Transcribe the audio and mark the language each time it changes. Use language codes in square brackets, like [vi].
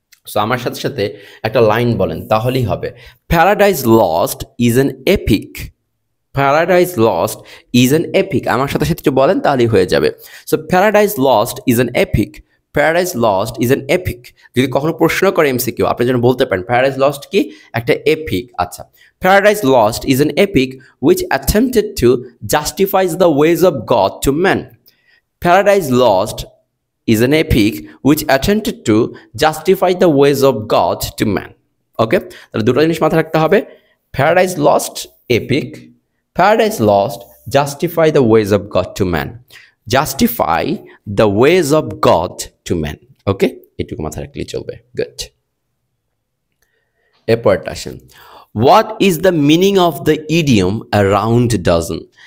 [bn] So আমার সাথে সাথে একটা লাইন বলেন তাহলেই হবে। [en] Paradise Lost is an epic. Paradise Lost is an epic, [bn] আমার সাথে সাথে বলেন তাহলেই হয়ে যাবে। [en] So Paradise Lost is an epic, Paradise Lost is an epic. [bn] যদি কখনো প্রশ্ন করে এমসিকিউ, আপনি যেন বলতে পারেন প্যারাডাইজ লস্ট কি? একটা এপিক। [en] আচ্ছা, Paradise Lost is an epic which attempted to justifies the ways of God to men. Paradise Lost is an epic which attempted to justify the ways of God to man. [bn] ওকে, তাহলে দুটো জিনিস মাথায় রাখতে হবে। [en] Paradise lost epic, paradise lost justify the ways of God to man, justify the ways of God to man. [bn] ওকে, এটুকু মাথায় রাখলেই চলবে। গুড। এরপরটা আসেন, [en] What is the meaning of the idiom a round dozen?